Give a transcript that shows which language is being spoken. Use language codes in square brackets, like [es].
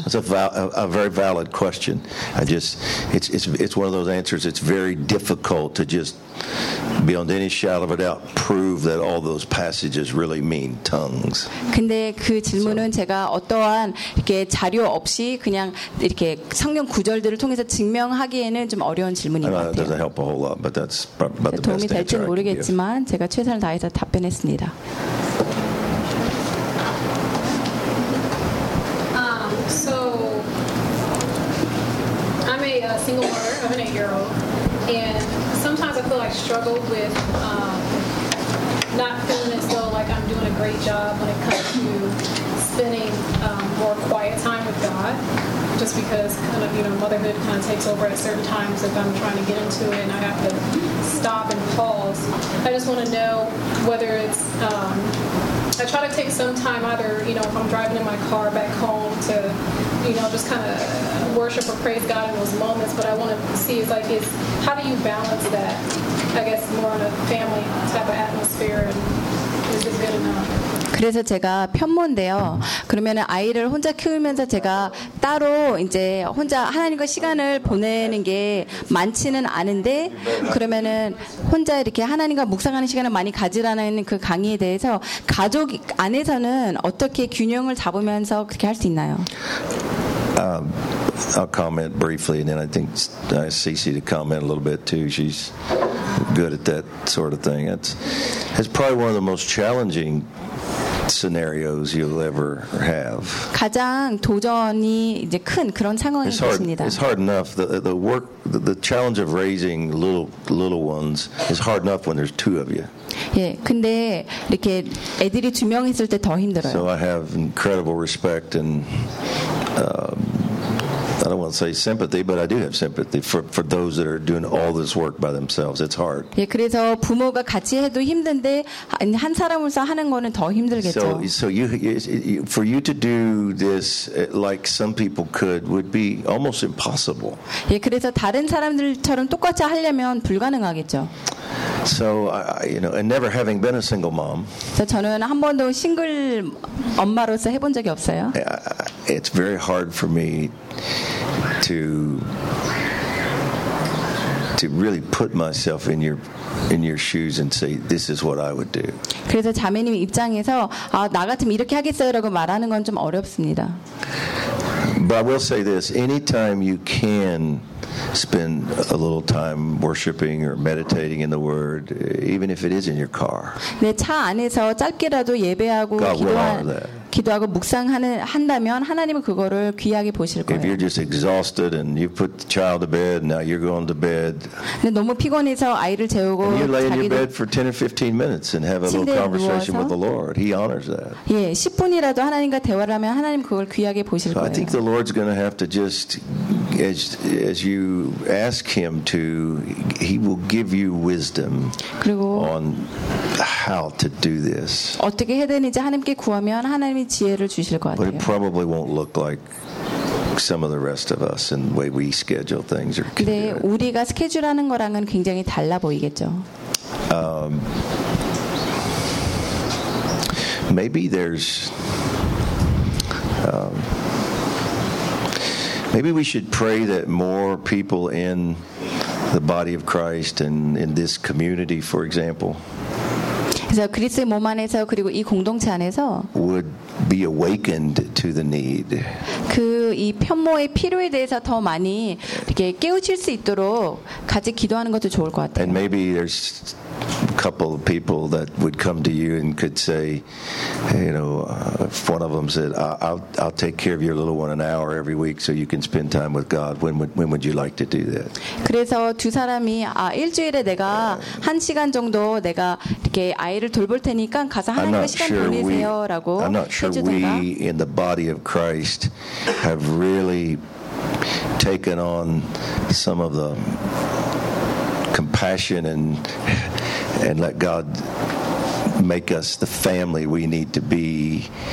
[en] It's a very valid question. I just it's one of those answers. It's very difficult to just beyond any shadow of a doubt prove that all those passages really mean tongues. [ko] 근데 그 질문은 제가 어떠한 이렇게 자료 없이 그냥 이렇게 성경 구절들을 통해서 증명하기에는 좀 어려운 질문인 것 같아요. [en] That doesn't help a whole lot, but that's about the best answer. [ko] 도움이 될지 모르겠지만 제가 최선을 다해서 답변했습니다. [en] So I'm a single mother. I'm an 8-year-old, and sometimes I feel like struggle with not feeling as though like I'm doing a great job when it comes to spending more quiet time with God. Just because kind of you know motherhood kind of takes over at certain times if I'm trying to get into it and I have to stop and pause. I just want to know whether it's I try to take some time either you know if I'm driving in my car back home to you know just kind of worship or praise God in those moments. But I want to see if like it's how do you balance that? I guess more in a family type of atmosphere and is this good enough? [ko] 그래서 제가 편모인데요. 그러면은 아이를 혼자 키우면서 제가 따로 이제 혼자 하나님과 시간을 보내는 게 많지는 않은데 그러면은 혼자 이렇게 하나님과 묵상하는 시간을 많이 가지라는 그 강의에 대해서 가족 안에서는 어떻게 균형을 잡으면서 그렇게 할 수 있나요? [en] I'll comment briefly and then I think Cece to comment a little bit too. She's good at that sort of thing. It's probably one of the most challenging scenarios you'll ever have. [ko] 가장 도전이 이제 큰 그런 상황인 것입니다. [en] It's hard enough. The work, the challenge of raising little ones is hard enough when there's two of you. [ko] 예, 근데 이렇게 애들이 두 명 있을 때 더 힘들어요. [en] So I have incredible respect and I don't want to say sympathy, but I do have sympathy for those that are doing all this work by themselves. It's hard. [ko] 예, 그래서 부모가 같이 해도 힘든데 한 사람으로서 하는 거는 더 힘들겠죠. [en] So you for you to do this like some people could would be almost impossible. [ko] 예, 그래서 다른 사람들처럼 똑같이 하려면 불가능하겠죠. [en] So I, you know, and never having been a single mom. [ko] 저는 한 번도 싱글 엄마로서 해본 적이 없어요. [en] It's very hard for me to really put myself in your shoes and say this is what I would do. [ko] 그래서 자매님 입장에서 아, 나 같으면 이렇게 하겠어요라고 말하는 건 좀 어렵습니다. [en] But I will say this, anytime you can spend a little time worshiping or meditating in the word, even if it is in your car. [ko] 내 차 안에서 짧게라도 예배하고 기도하고 묵상하는 한다면 하나님은 그거를 귀하게 보실 거예요. [en] If you're just exhausted and you put the child to bed, now you're going to bed. [ko] 근데 너무 피곤해서 아이를 재우고 [en] you lay in your bed for 10 or 15 minutes and have a little conversation with the Lord. He honors that. [ko] 예, 10분이라도 하나님과 대화를 하면 하나님 그걸 귀하게 보실 거예요. [en] I think the Lord's going to have to just as you ask him to, he will give you wisdom on how to do this. [ko] 어떻게 해야 되는지 하나님께 구하면 하나님이 지혜를 주실 것 같아요. [en] But it probably won't look like some of the rest of us in the way we schedule things. [ko] 근데 우리가 스케줄하는 거랑은 굉장히 달라 보이겠죠. [en] Maybe there's maybe we should pray that more people in the body of Christ and in this community, for example, [ko] 그래서 그리스의 몸 안에서 그리고 이 공동체 안에서 [en] would be awakened to the need. [ko] 그 이 편모의 필요에 대해서 더 많이 이렇게 깨우칠 수 있도록 같이 기도하는 것도 좋을 것 같아요. [en] And maybe there's a couple of people that would come to you and could say, you know, if one of them said, I'll take care of your little one an hour every week so you can spend time with God. When would you like to do that? [ko] 그래서 두 사람이 아 일주일에 내가 한 시간 정도 내가 이렇게 아이를 돌볼 테니까 가서 하나님과 시간 [en] sure [ko] 보내세요라고 [en] I'm not sure [ko] 해주던가? [en] We in the body of Christ have really taken on some of the compassion and let God make us the family we need to be.